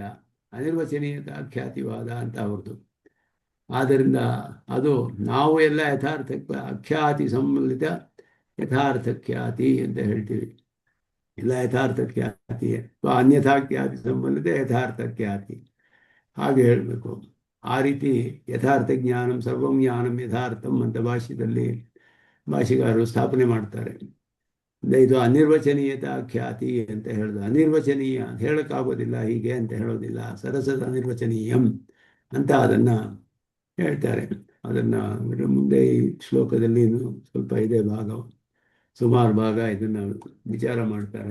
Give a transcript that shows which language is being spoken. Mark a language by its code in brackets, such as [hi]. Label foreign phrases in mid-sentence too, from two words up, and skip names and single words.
[kn] ಅನಿರ್ವಚನೀಯತಾ ಖ್ಯಾತಿವಾದ ಅಂತ ಅವ್ರದ್ದು. ಆದ್ದರಿಂದ ಅದು ನಾವು ಎಲ್ಲ ಅಖ್ಯಾತಿ ಸಂಬಂಧಿತ ಯಥಾರ್ಥ ಖ್ಯಾತಿ ಅಂತ ಹೇಳ್ತೀವಿ. ಇಲ್ಲ ಯಥಾರ್ಥ ಖ್ಯಾತಿ ಅಥವಾ ಅನ್ಯಥಾಖ್ಯಾತಿ ಸಂಬಂಧಿತ ಯಥಾರ್ಥ ಖ್ಯಾತಿ, ಹಾಗೆ ಹೇಳಬೇಕು. ಆ ರೀತಿ [sa] ಯಥಾರ್ಥ ಜ್ಞಾನಂ ಸರ್ವಂ ಜ್ಞಾನಂ ಯಥಾರ್ಥಂ [kn] ಅಂತ ಭಾಷೆಗಾರರು ಸ್ಥಾಪನೆ ಮಾಡ್ತಾರೆ. ಇದು ಅನಿರ್ವಚನೀಯತಾ ಖ್ಯಾತಿ ಅಂತ ಹೇಳೋದು. ಅನಿರ್ವಚನೀಯ ಅಂತ ಹೇಳೋಕ್ಕಾಗೋದಿಲ್ಲ, ಹೀಗೆ ಅಂತ ಹೇಳೋದಿಲ್ಲ. [sa] ಸರಸದ ಅನಿರ್ವಚನೀಯಂ [kn] ಅಂತ ಅದನ್ನು ಹೇಳ್ತಾರೆ. ಅದನ್ನು ಮುಂದೆ ಈ ಶ್ಲೋಕದಲ್ಲಿ ಸ್ವಲ್ಪ ಇದೆ ಭಾಗ, ಸುಮಾರು ಭಾಗ ಇದನ್ನು ವಿಚಾರ ಮಾಡ್ತಾರೆ.